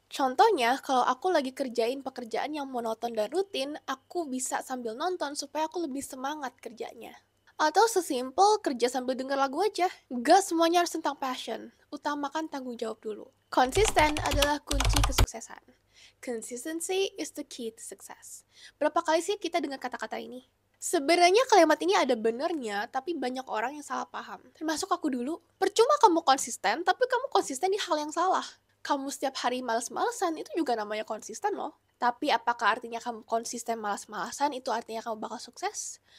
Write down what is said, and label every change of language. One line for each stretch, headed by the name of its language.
Indonesian: Contohnya, kalau aku lagi kerjain pekerjaan yang monoton dan rutin, aku bisa sambil nonton supaya aku lebih semangat kerjanya. Atau sesimpel kerja sambil denger lagu aja. Gak semuanya harus tentang passion. Utamakan tanggung jawab dulu. Konsisten adalah kunci kesuksesan.
English: Consistency is the key to success.
Indonesian: Berapa kali sih kita dengar kata-kata ini? Sebenarnya kalimat ini ada benernya, tapi banyak orang yang salah paham. Termasuk aku dulu. Percuma kamu konsisten, tapi kamu konsisten di hal yang salah. Kamu setiap hari males-malesan, itu juga namanya konsisten loh. Tapi apakah artinya kamu konsisten malas-malasan itu artinya kamu bakal sukses?